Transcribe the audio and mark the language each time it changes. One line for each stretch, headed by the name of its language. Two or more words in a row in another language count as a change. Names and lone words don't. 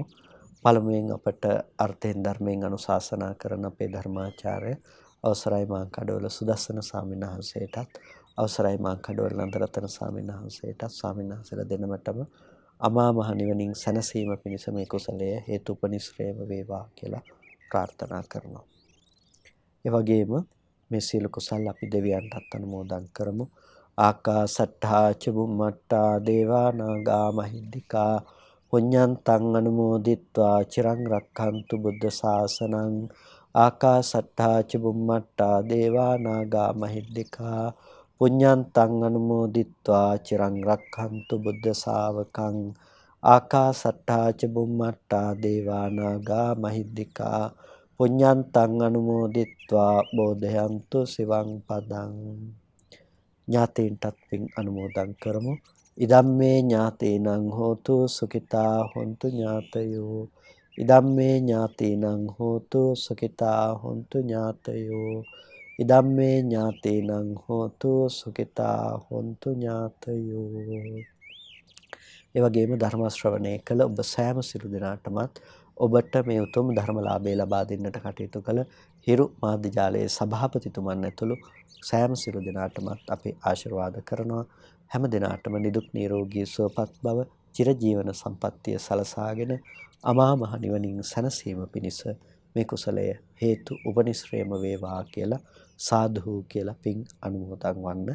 Sinhala: පළමුවෙන් අපට අර්ථයෙන් ධර්මයෙන් අනුශාසනා කරන අපේ ධර්මාචාර්ය අවසරයි මාංකඩවල සුදස්සන ස්වාමීන් වහන්සේටත් අවසරයි මාංකඩවල නන්දරතන ස්වාමීන් වහන්සේටත් ස්වාමීන් වහන්සේලා දෙනමටම අමා මහ නිවනින් සැනසීම පිණිස මේ කුසලය හේතුපනිශ්‍රේම වේවා කියලා ප්‍රාර්ථනා කරනවා. ඒ වගේම මේ සියලු කුසල් අපි දෙවියන්ටත් අනුමෝදන් කරමු.
Pali: ආකාසට්ඨා ච බුම්මට්ටා දේවා නාග මහිද්దికා පුඤ්ඤන්තං අනුමෝදිත්වා චිරං රක්ඛන්තු බුද්ධ ශාසනං. ආකාසට්ඨා ච බුම්මට්ටා දේවා නාග මහිද්దికා පුඤ්ඤන්තං අනුමෝදිත්වා චිරං රක්ඛන්තු බුද්ධ ශාවකං. ආකාසට්ඨා ච බුම්මට්ටා දේවා නාග මහිද්దికා පුඤ්ඤන්තං අනුමෝදිත්වා බෝධයන්තු සිවං පදං.
Sinhala: ඥාතීන්ටත් පින් අනුමෝදන් කරමු.
Pali: ඉදම්මේ ඥාතීනං හෝතු සුඛිතා හොන්තු ඥාතයෝ. ඉදම්මේ ඥාතීනං හෝතු සුඛිතා හොන්තු ඥාතයෝ. ඉදම්මේ ඥාතීනං හෝතු සුඛිතා හොන්තු ඥාතයෝ.
Sinhala: ඒ වගේම ධර්ම ශ්‍රවණය කළ ඔබ සෑම සිළු දෙනාටමත් ඔබට මේ උතුම් ධර්මලාභය ලබා දෙන්නට කටයුතු කළ හිරු මාධ්‍ය ජාලයේ සභාපතිතුමන් ඇතුළු සෑම සිළු දෙනාටමත් අපි ආශිර්වාද කරනවා. හැම දිනාටම නිදුක් නිරෝගී සුවපත් බව චිරජීවන සම්පන්නිය සලසාගෙන අමා මහ නිවනින් සැනසීම පිණිස මේ කුසලය හේතු උපනිශ්‍රේම වේවා කියලා සාදු කියලා පින් අනුමෝදන් වන්න.